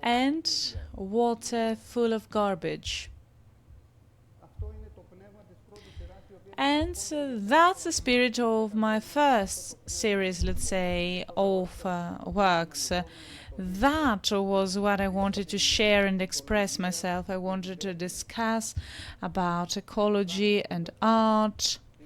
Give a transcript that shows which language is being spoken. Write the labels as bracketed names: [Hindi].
[English] and water full of garbage. [Greek] αυτό είναι το πνεύμα της πρώτης σειράς η οποία [English] And that's the spirit of my first series, let's say, of works. That was what I wanted to share and express myself. I wanted to discuss about ecology and art.